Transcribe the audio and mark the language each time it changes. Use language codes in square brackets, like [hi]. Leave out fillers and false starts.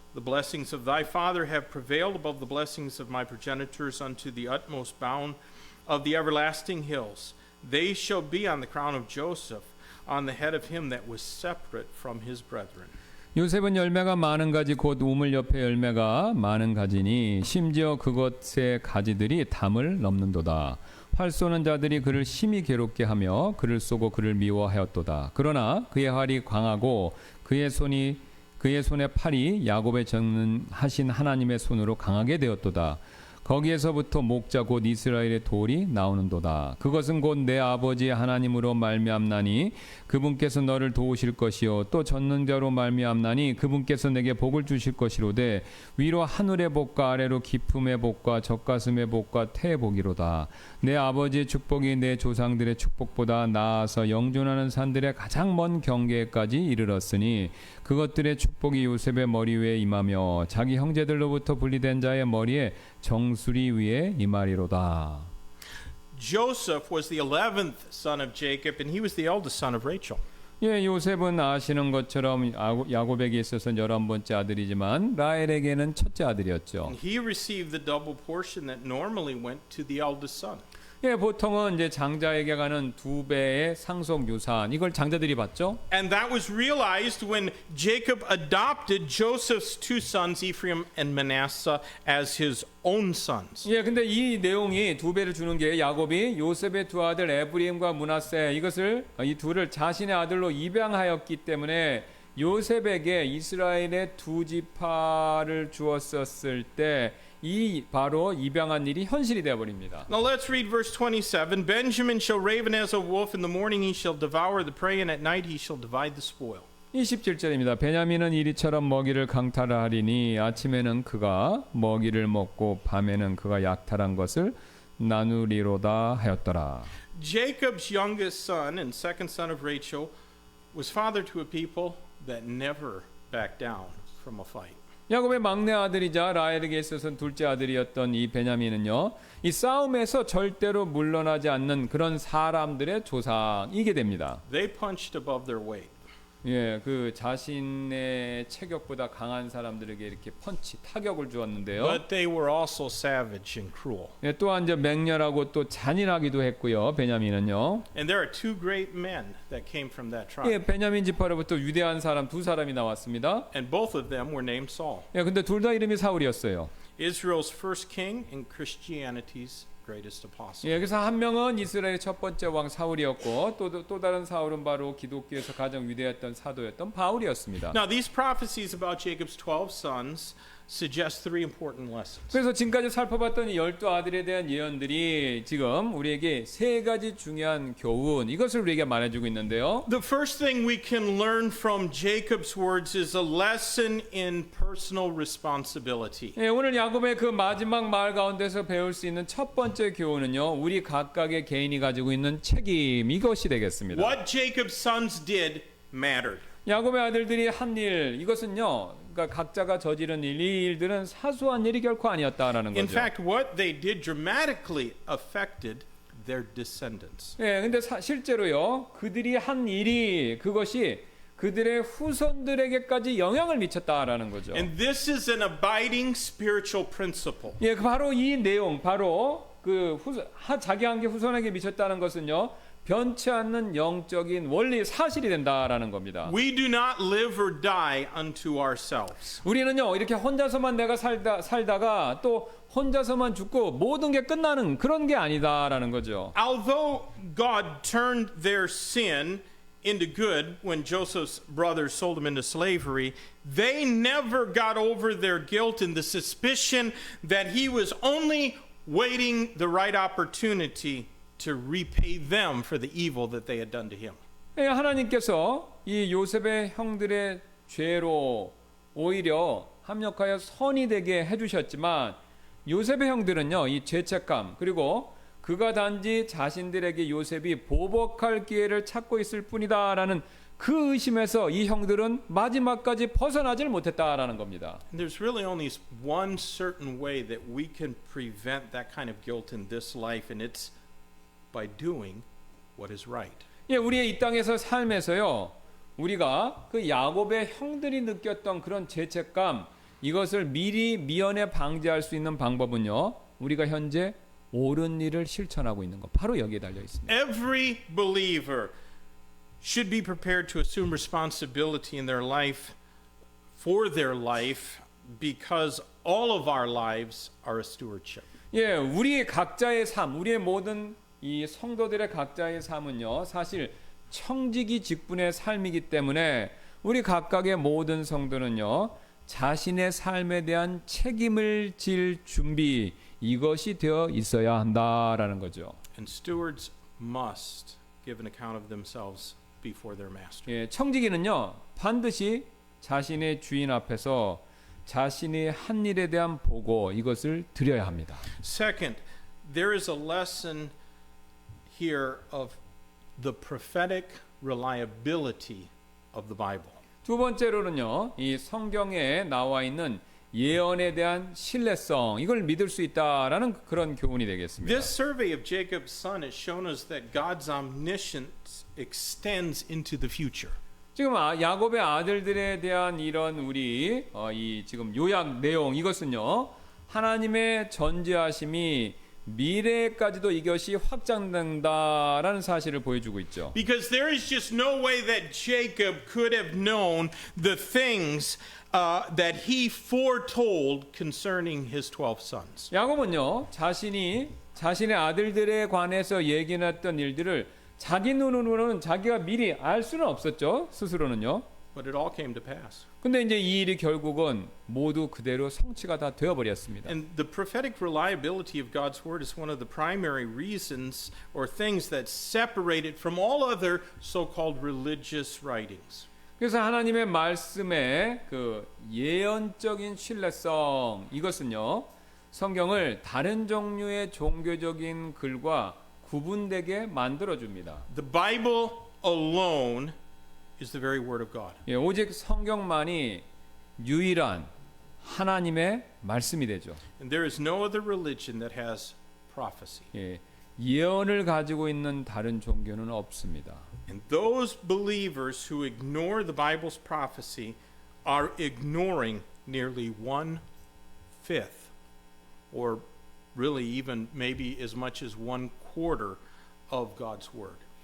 [en] The blessings of thy father have prevailed above the blessings of my progenitors unto the utmost bound of the everlasting hills. They shall be on the crown of Joseph, on the head of him that was separate from his brethren. [ko] 요셉은 열매가 많은 가지 곧 우물 옆에 열매가 많은 가지니 심지어 그것의 가지들이 담을 넘는도다. 활 쏘는 자들이 그를 심히 괴롭게 하며 그를 쏘고 그를 미워하였도다. 그러나 그의 활이 강하고 그의 손의 팔이 야곱의 전능하신 하나님의 손으로 강하게 되었도다. 거기에서부터 목자 곧 이스라엘의 돌이 나오는도다. 그것은 곧 내 아버지 하나님으로 말미암나니 그분께서 너를 도우실 것이요 또 전능자로 말미암나니 그분께서 내게 복을 주실 것이로되 위로 하늘의 복과 아래로 깊음의 복과 젖가슴의 복과 태의 복이로다. 내 아버지의 축복이 내 조상들의 축복보다 나아서 영존하는 산들의 가장 먼 경계까지 이르렀으니 그것들의 축복이 요셉의 머리 위에 임하며 자기 형제들로부터 분리된 자의 머리에 정수리 위에 임하리로다. [en] Joseph was the 11th son of Jacob, and he was the eldest son of Rachel. [ko] 예, 요셉은 아시는 것처럼 야곱에게 있어서는 11번째 아들이지만 라헬에게는 첫째 아들이었죠. [en] And he received the double portion that normally went to the eldest son. [ko] 예, 보통은 이제 장자에게 가는 2배의 상속 유산 이걸 장자들이 받죠. [en] And that was realized when Jacob adopted Joseph's two sons, Ephraim and Manasseh, as his own sons. [ko] 예, 근데 이 내용이 2배를 주는 게 야곱이 요셉의 두 아들 에브라임과 므낫세 이 둘을 자신의 아들로 입양하였기 때문에 요셉에게 이스라엘의 두 지파를 주었었을 때 이 바로 입양한 일이 현실이 되어 버립니다. [en] Now let's read verse 27. Benjamin shall raven as a wolf, in the morning he shall devour the prey, and at night he shall divide the spoil. [ko] 27절입니다. 베냐민은 이리처럼 먹이를 강탈하리니 아침에는 그가 먹이를 먹고 밤에는 그가 약탈한 것을 나누리로다 하였더라. [en] Jacob's youngest son and second son of Rachel was father to a people that never backed down from a fight. [ko] 야곱의 막내 아들이자 라헬에게 있어서는 둘째 아들이었던 이 베냐민은요, 이 싸움에서 절대로 물러나지 않는 그런 사람들의 조상이게 됩니다. [en] They punched above their weight. [ko] 예, 그 자신의 체격보다 강한 사람들에게 이렇게 펀치, 타격을 주었는데요. [en] But they were also savage and cruel. [ko] 예, 또한 이제 맹렬하고 또 잔인하기도 했고요. 베냐민은요. [en] And there are two great men that came from that tribe. [ko] 예, 베냐민 지파로부터 위대한 사람 두 사람이 나왔습니다. [en] And both of them were named Saul. [ko] 예, 근데 둘 다 이름이 사울이었어요. [en] Israel's first king and Christianity's greatest apostle. [ko] 예, 여기서 한 명은 이스라엘의 첫 번째 왕 사울이었고 또 다른 사울은 바로 기독교에서 가장 위대했던 사도였던 바울이었습니다. [en] Now, these prophecies about Jacob's 12 sons suggest three important lessons. [ko] 그래서 지금까지 살펴봤던 이 12아들에 대한 예언들이 지금 우리에게 세 가지 중요한 교훈, 이것을 우리에게 말해주고 있는데요. [en] The first thing we can learn from Jacob's words is a lesson in personal responsibility. [ko] 예, 오늘 야곱의 그 마지막 말 가운데서 배울 수 있는 첫 번째 교훈은요, 우리 각각의 개인이 가지고 있는 책임, 이것이 되겠습니다. [en] What Jacob's sons did mattered. [ko] 야곱의 아들들이 한 일, 이것은요, 그러니까 각자가 저지른 일, 이 일들은 사소한 일이 결코 아니었다라는 [en] In [ko] 거죠. [en] fact, what they did dramatically affected their descendants. [ko] 예, 근데 실제로요, 그들이 한 일이 그것이 그들의 후손들에게까지 영향을 미쳤다라는 거죠. [en] And this is an abiding spiritual principle. [ko] 예, 바로 이 내용, 바로 그 자기 한 개 후손에게 미쳤다는 것은요, 변치 않는 영적인 원리 사실이 된다라는 겁니다. [en] We do not live or die unto ourselves. [ko] 우리는요, 이렇게 혼자서만 내가 살다가 또 혼자서만 죽고 모든 게 끝나는 그런 게 아니다라는 거죠. [en] Although God turned their sin into good when Joseph's brothers sold him into slavery, they never got over their guilt and the suspicion that he was only waiting the right opportunity to repay them for the evil that they had done to him. [ko] 예, 하나님께서 이 요셉의 형들의 죄로 오히려 합력하여 선이 되게 해주셨지만 요셉의 형들은요, 이 죄책감 그리고 그가 단지 자신들에게 요셉이 보복할 기회를 찾고 있을 뿐이다라는 그 의심에서 이 형들은 마지막까지 벗어나질 못했다라는 겁니다. [en] And there's really only one certain way that we can prevent that kind of guilt in this life, and it's by doing what is right. [ko] 예, 우리의 이 땅에서 삶에서요, 우리가 그 야곱의 형들이 느꼈던 그런 죄책감, 이것을 미리 미연에 방지할 수 있는 방법은요, 우리가 현재 옳은 일을 실천하고 있는 것, 바로 여기에 달려 있습니다. [en] Every believer should be prepared to assume responsibility in their life for their life because all of our lives are a stewardship. [ko] 예, 우리 각자의 삶, 우리의 모든 이 성도들의 각자의 삶은요, 사실 청지기 직분의 삶이기 때문에 우리 각각의 모든 성도는요, 자신의 삶에 대한 책임을 질 준비, 이것이 되어 있어야 한다라는 거죠. [en] And stewards must give an account of themselves before their master. [ko] 예, 청지기는요, 반드시 자신의 주인 앞에서 자신의 한 일에 대한 보고, 이것을 드려야 합니다. [en] Second, there is a lesson here of the prophetic reliability of the Bible. [ko] 두 번째로는요, 이 성경에 나와 있는 예언에 대한 신뢰성, 이걸 믿을 수 있다라는 그런 교훈이 되겠습니다. [en] This survey of Jacob's son has shown us that God's omniscience extends into the future. [ko] 지금 야곱의 아들들에 대한 이런 우리 이 지금 요약 내용, 이것은요, 하나님의 전지하심이 미래까지도 이것이 확장된다라는 사실을 보여주고 있죠. [en] Because there is just no way that Jacob could have known the things that he foretold concerning his 12 sons. [ko] 야곱은요, 자신의 아들들에 관해서 예견했던 일들을 자기 눈으로는 자기가 미리 알 수는 없었죠, 스스로는요. [en] But it all came to pass. [ko] 근데 이제 이 일이 결국은 모두 그대로 성취가 다 되어버렸습니다. [en] And the prophetic reliability of God's word is one of the primary reasons or things that separate it from all other so-called religious writings. [ko] 그래서 하나님의 말씀의 그 예언적인 신뢰성 이것은요 성경을 다른 종류의 종교적인 글과 구분되게 만들어 줍니다. [en] The Bible alone is the very word of God. [ko] 예, 오직 성경만이 유일한 하나님의 말씀이 되죠. [en] And there is no other religion that has prophecy. [ko] 예, 예언을 가지고 있는 다른 종교는 없습니다. [en] And those believers who ignore the Bible's prophecy are ignoring nearly 1/5, or really even maybe as much as 1/4 of God's word.